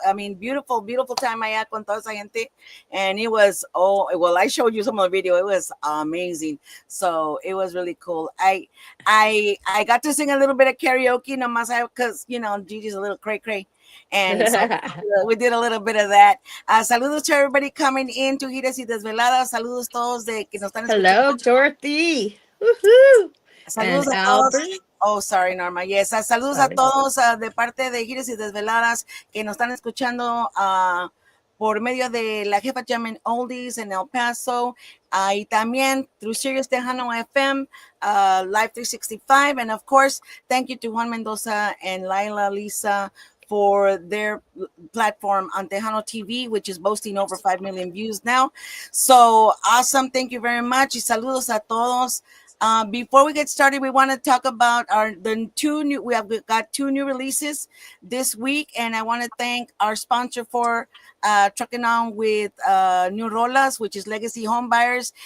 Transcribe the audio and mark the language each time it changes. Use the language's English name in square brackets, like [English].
[English] I mean, beautiful, beautiful time [Spanish] allá con toda esa gente, [English] and it was I showed you some of the video. It was amazing. So it was really cool. I got to sing a little bit of karaoke, nomás because Gigi's a little cray cray. And so we did a little bit of that. Saludos to everybody coming in to Giras y Desveladas. [Spanish] Saludos todos de que nos están escuchando. [English] Hello, Dorothy. Woohoo. [Spanish] Saludos [English] And [Spanish] a todos. [English] Albert. Oh, sorry, Norma. Yes, saludos a Sorry. [Spanish] todos de parte de Giras y Desveladas que nos están escuchando por medio de la Jefa Jammin' Oldies en El Paso y también through Sirius Tejano FM, Live 365. [English] And of course, thank you to Juan Mendoza and Laila Lisa for their platform on Tejano TV, which is boasting over 5 million views now. So awesome. Thank you very much. [Spanish] Y saludos a todos. [English] Before we get started, we want to talk about we've got two new releases this week, and I want to thank our sponsor for trucking on with New Rolas, which is Legacy Home Buyers.